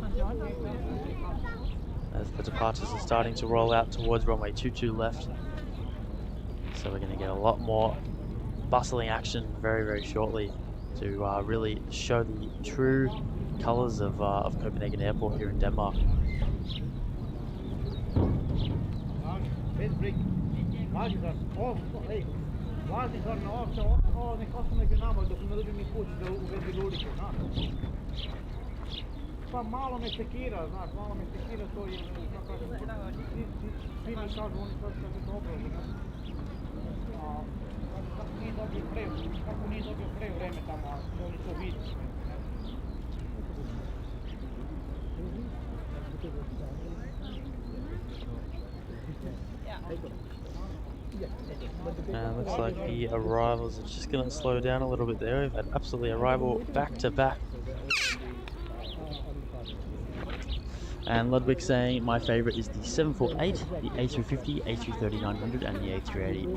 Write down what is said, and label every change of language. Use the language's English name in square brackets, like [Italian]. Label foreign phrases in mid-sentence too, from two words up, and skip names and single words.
[English] As the departures are starting to roll out towards runway 22 left. So we're going to get a lot more bustling action very, very shortly to really show the true colours of Copenhagen Airport here in Denmark. [Serbian] Pa malo me sekira, znaš, malo me sekira to je, svi mi kažu, oni sad kaže dobro, Nije dobio prev, kako nije dobio prev vreme tamo, a oni to vidi. [English] Looks like the arrivals are just going to slow down a little bit there. We've had absolutely arrival back to back. And Ludwig saying my favourite is the 748, the A350, A330-900 and the A380.